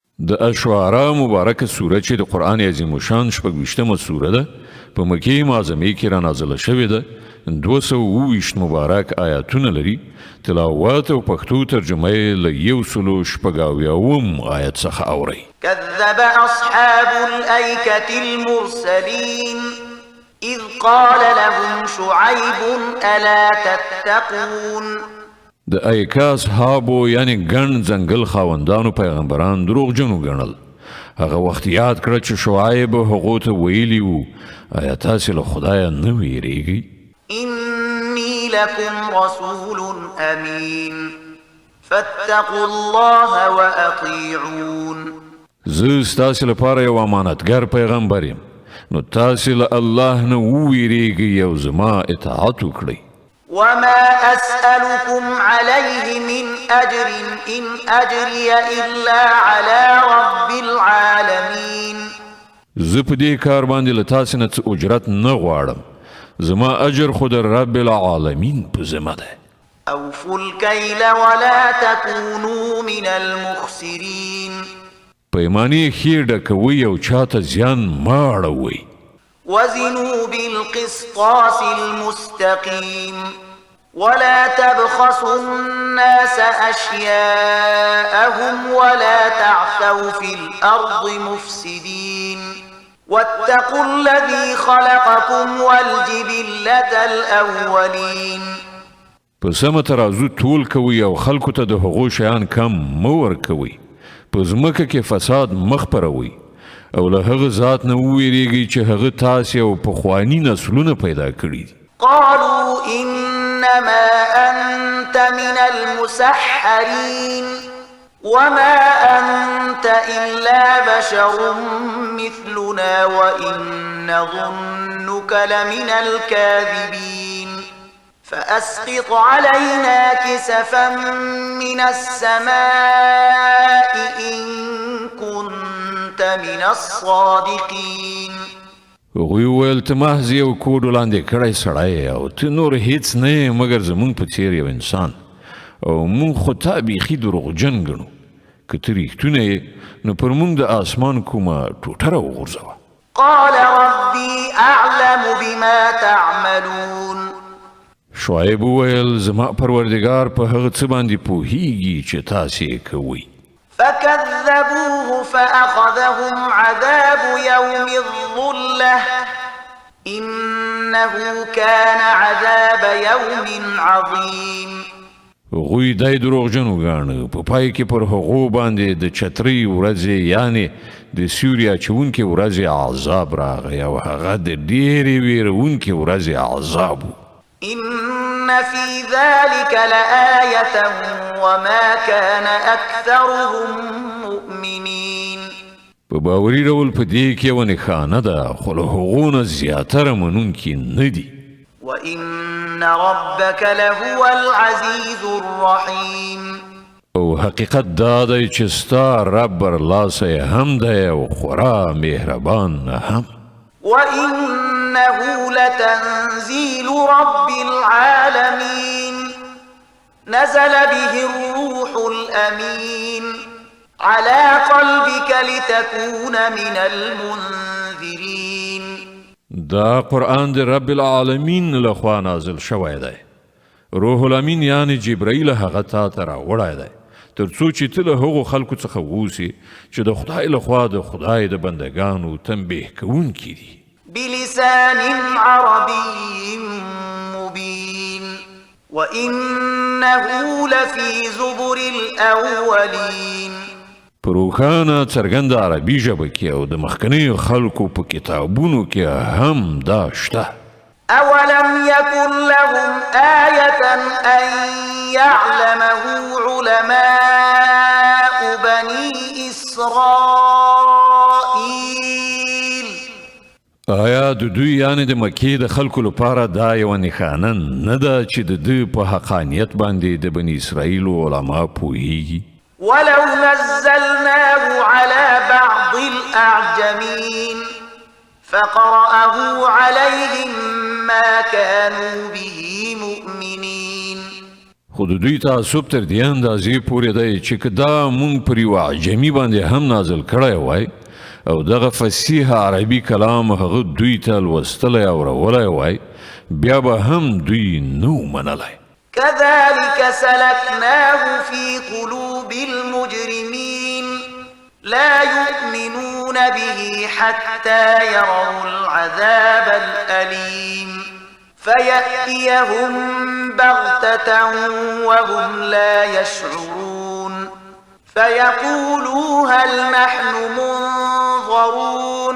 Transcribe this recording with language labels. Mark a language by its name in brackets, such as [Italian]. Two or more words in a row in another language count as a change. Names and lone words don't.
[Pashto] د اشعراء مبارکه سوره چې د قرآن عظیم الشان 26مه سوره ده په مکې معظمې کې را نازله شوې ده 228 مبارک آیاتونه لري تلاوت او پښتو ترجمه یې له 180 آیت څخه اوري [Arabic] كذب أصحاب الأيكة المرسلين إذ قال لهم شعيب ألا تتقون [Pashto] د ایکا اصحابو یعنی ګڼ ځنګل خاوندانو پیغمبران دروغجنو ګڼل هغه وخت یاد کړه چې شعیب هغو ته ویلي وو آیا تاسې له خدایه نه ویریږئ [Arabic] إني لكم رسول أمين فاتقوا الله وأطيعون [Pashto] زه ستاسې لپاره یو امانتګر پیغمبر یم نو تاسې له الله نه وویریږئ او زما اطاعت وکړئ [Arabic] وما أسألكم عليه من أجر إن أجري إلا على رب العالمين [Pashto] زه په دې کار باندې له تاسې نه څه اجرت نه غواړم زما اجر خو د [Arabic] رب العالمین [Pashto] په ذمه ده [Arabic] أوفوا الكيل ولا تكونوا من المخسرين [Pashto] پیمانې ښې ډکوئ او چاته زیان مه اړوئ [Arabic] وزنوا بالقسطاس المستقيم ولا تبخسوا الناس أشياءهم ولا تعثوا في الأرض مفسدين واتقوا الذي خلقكم والجبلة الأولين [Pashto] په سمه ترازو تول کوئ او خلکو ته د هغو شیان کم مه ورکوئ په ځمکه کې فساد مه خپروئ او له هغه ذات نه وویریږئ چې هغه تاسې او پخواني نسلونه پیدا کړي دي [Arabic] قالوا إنما أنت من المسحرين وما أنت إلا بشر مثلنا وإن نظنك لمن الكاذبين فأسقط علينا كسفا من السماء إن كنت من الصادقين [Pashto] هغوی وویل ته محض یو کوډ وړاندې کړی سړی او ته نور هیڅ نه یې مګر زموږ په څیر یو انسان او موږ خو تا بیخي دروغجن ګڼو که ته ریښتونه یې نو پر موږ د اسمان کومه ټوټه راوغورځوه [Arabic] قال ربي أعلم بما تعملون [Pashto] شعیب وویل زما پروردګار په هغه څه باندې پوهیږي چې تاسې یې کوئ [Arabic] فكذبوه فأخذهم عذاب يوم الظلة إنه كان عذاب يوم عظيم [Pashto] هغوی دای دروغجنو ګاڼه په پای کې پر هغو باندې د چترۍ ورځې یعنې د سیوري اچونکې ورځې عذاب راغی او هغه د ډېرې ویرونکې ورځې عذاب و [Arabic] إن في ذلك لآية وما كان أكثرهم مؤمنين [Pashto] په باوري ډول په دې کې یوه نښانه ده خو له هغو نه زیاتره منونکي نه دي [Arabic] وإن ربك لهو العزيز الرحيم [Pashto] او حقیقت دا دی چې ستا رب برلاسی هم دی او خورا مهربان هم [Arabic] وإنه لتنزيل رب العالمين نزل به الروح الأمين على قلبك لتكون من المنذرين [Pashto] دا قرآن دی [Arabic] رب العالمین [Pashto] لخوا نازل شوی دی [Arabic] روح الامین [Pashto] یعنی جبرائیل هغه تا ته راوړی دی تر څو چې ته له هغو خلکو څخه اوسې چې د خدای لخوا د خدای د بندګانو تنبیه کوونکي دي [Arabic] بلسان عربي مبين وإنه لفي زبر الأولين [Pashto] په روښانه څرګنده عربي ژبه کې او د مخکنیو خلکو په کتابونو کې هم دا شته [Arabic] أولم يكن لهم آية أن يعلمه علماء بني إسرائيل [Pashto] آیا د دوی یعنی د مکې د خلکو لپاره دا یوه نښانه نه ده چې د ده په حقانیت باندې د بني اسرائیلو علما پوهیږي [Arabic] ولو نزلناه على بعض الأعجمين فقرأه عليهم ما كانوا به مؤمنين [Pashto] خو د دوی تعصب تر دې اندازې پورې دی چې که دا مونږ پر یوه عجمي باندې هم نازل کړی وای او دغه فصیح عربي کلام هغه دوی ته لوستلی او اورولی وای بیا به هم دوی نو منلی. [Arabic] كذلك سلكناه في قلوب المجرمين لا يؤمنون به حتى يروا العذاب الأليم فيأتيهم بغتة وهم لا يشعرون فيقولوا هل نحن منظرون.